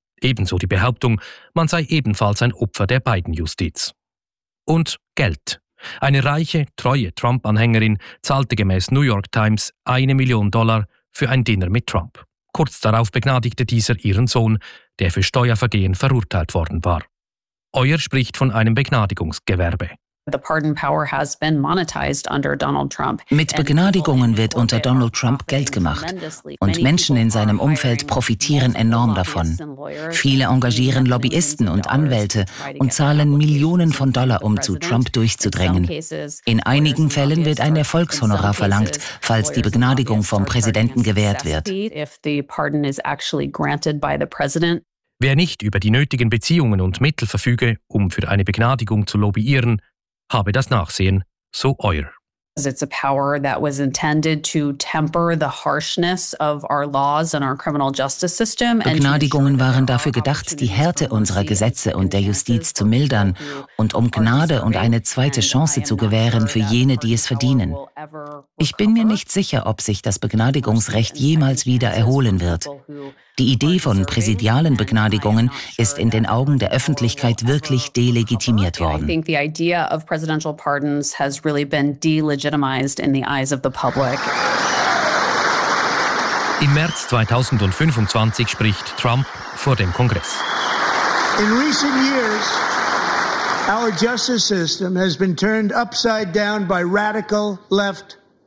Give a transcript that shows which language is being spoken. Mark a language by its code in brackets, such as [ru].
[de] Ebenso die Behauptung, man sei ebenfalls ein Opfer der Biden-Justiz. Und Geld. Eine reiche, treue Trump-Anhängerin zahlte gemäß New York Times $1 Million für ein Dinner mit Trump. Kurz darauf begnadigte dieser ihren Sohn, der für Steuervergehen verurteilt worden war. Euer spricht von einem Begnadigungsgewerbe. [en] The pardon power has been monetized under Donald Trump. [de] Mit Begnadigungen wird unter Donald Trump Geld gemacht. Und Menschen in seinem Umfeld profitieren enorm davon. Viele engagieren Lobbyisten und Anwälte und zahlen Millionen von Dollar, um zu Trump durchzudrängen. In einigen Fällen wird ein Erfolgshonorar verlangt, falls die Begnadigung vom Präsidenten gewährt wird. Wer nicht über die nötigen Beziehungen und Mittel verfüge, um für eine Begnadigung zu lobbyieren, habe das Nachsehen, so Euer. [en] It's a power that was intended to temper the harshness of our laws and our criminal justice system. [de] Begnadigungen waren dafür gedacht, die Härte unserer Gesetze und der Justiz zu mildern und um Gnade und eine zweite Chance zu gewähren für jene, die es verdienen. Ich bin mir nicht sicher, ob sich das Begnadigungsrecht jemals wieder erholen wird. Die Idee von präsidialen Begnadigungen ist in den Augen der Öffentlichkeit wirklich delegitimiert worden. [en] I think the idea of presidential pardons has really been delegitimized in the eyes of the public. [de] Im März 2025 spricht Trump vor dem Kongress. [en] In recent years, our justice system has been turned upside down by radical left.